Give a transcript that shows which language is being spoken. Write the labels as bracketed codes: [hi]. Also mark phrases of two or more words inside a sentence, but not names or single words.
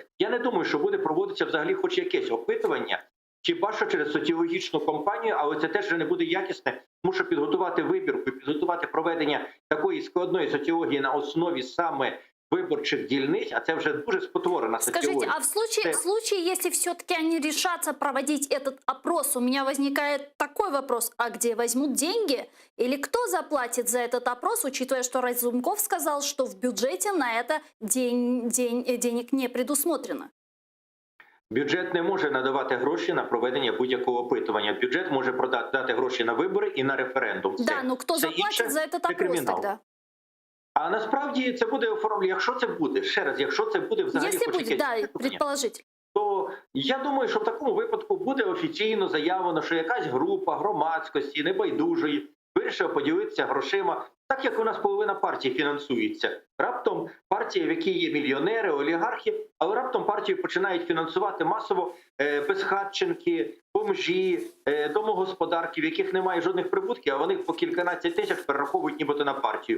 [uk] Я не думаю, що буде проводитися взагалі хоч якесь опитування, хіба що через соціологічну кампанію, але це теж вже не буде якісне, тому що підготувати вибірку, підготувати проведення такої складної соціології на основі саме выборчих дільниць, а це вже дуже спотворена соціологія. [ru] Скажите, а в случае, если все-таки они решатся проводить этот опрос, у меня возникает такой вопрос, а где возьмут деньги? Или кто заплатит за этот опрос, учитывая, что Разумков сказал, что в бюджете на это денег не предусмотрено? [uk] Бюджет не може надавати гроші на проведення будь-якого опитування. Бюджет може дати гроші на вибори і на референдум. [ru] Да, но кто заплатит за этот опрос тогда? [uk] А насправді це буде оформлено, якщо це буде, ще раз, якщо це буде взагалі [ru] Если будет, да, предположить. [uk] то я думаю, що в такому випадку буде офіційно заявлено, що якась група громадськості небайдужої вирішила поділитися грошима, так як у нас половина партії фінансується. Раптом партія, в якій є мільйонери, олігархи, але раптом партію починають фінансувати масово безхатченки, бомжі, домогосподарки, в яких немає жодних прибутків, а вони по кільканадцять тисяч перераховують нібито на партію.